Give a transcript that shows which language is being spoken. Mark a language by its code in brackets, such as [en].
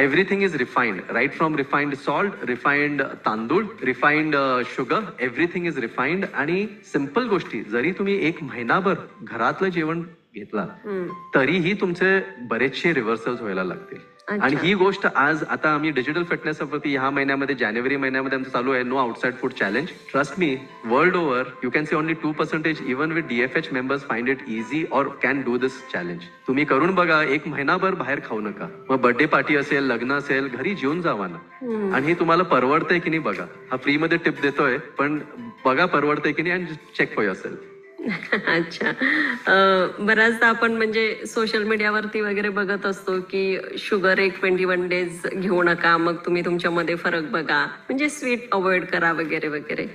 [en] Everything is refined, right from refined salt, refined तांदूळ, refined sugar, everything is refined. [mr] आणि simple गोष्टी जरी तुम्ही एक महिनाभर घरातलं जेवण घेतला तरीही तुमचे बरेचसे रिव्हर्सल्स व्हायला लागतील. आणि ही गोष्ट आज आता आम्ही डिजिटल फिटनेस वरती ह्या महिन्यामध्ये जानेवारी महिन्यामध्ये आमचं चालू आहे no outside food challenge. [en] Trust me, world over you can see only 2% even with DFH members find it easy और can do this challenge. [mr] तुम्ही करून बघा, एक महिनाभर बाहेर खाऊ नका. मग बर्थडे पार्टी असेल, लग्न असेल, घरी जेवून जावा ना. आणि हे तुम्हाला परवडतंय की नाही बघा. हा फ्री मध्ये टिप देतोय, पण बघा परवडतंय की नाही आणि [en] Check for yourself. [hi] अच्छा. [mr] बऱ्याचदा आपण म्हणजे सोशल मीडियावरती वगैरे बघत असतो की शुगर एक 21 डेज घेऊ नका, मग तुम्ही तुमच्यामध्ये फरक बघा, म्हणजे स्वीट अवॉइड करा वगैरे वगैरे.